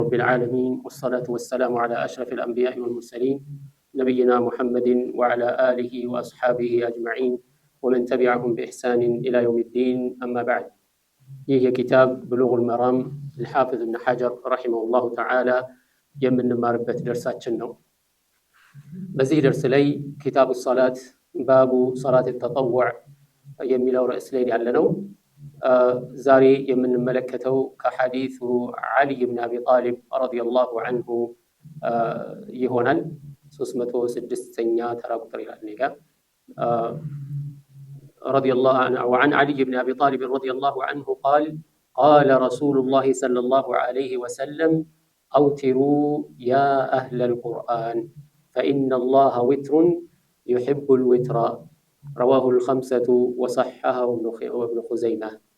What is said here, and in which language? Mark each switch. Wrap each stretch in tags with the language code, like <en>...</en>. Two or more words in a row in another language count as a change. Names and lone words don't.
<ar>رب العالمين والصلاة والسلام على أشرف الأنبياء والمرسلين نبينا محمد وعلى آله وأصحابه أجمعين ومن تبعهم بإحسان إلى يوم الدين. أما بعد،</ar> <am>ይህ</am> <ar>كتاب بلوغ المرام الحافظ ابن حجر رحمه الله تعالى</ar> <am>የምንማርበት ደርሳችን ነው። በዚህ ደርስ ላይ</am> <ar>كتاب الصلاة باب صلاة التطوع</ar> <am>የሚለው ርዕስ ላይ ያለነው ዛሬ የምንመለከተው ከሐዲሱ ዓሊ ብን አቢ ጣሊብ</am> <ar>رضي الله عنه</ar> <am>ይሆናል። 306ኛ ተራ ቁጥር ይላል ነገ</am> <ar>رضي الله عنه وعن علي بن أبي طالب رضي الله عنه قال قال رسول الله صلى الله عليه وسلم أوتروا يا أهل القرآن فإن الله وتر يحب الوتر رواه الخمسة وصححه ابن خزيمة.</ar>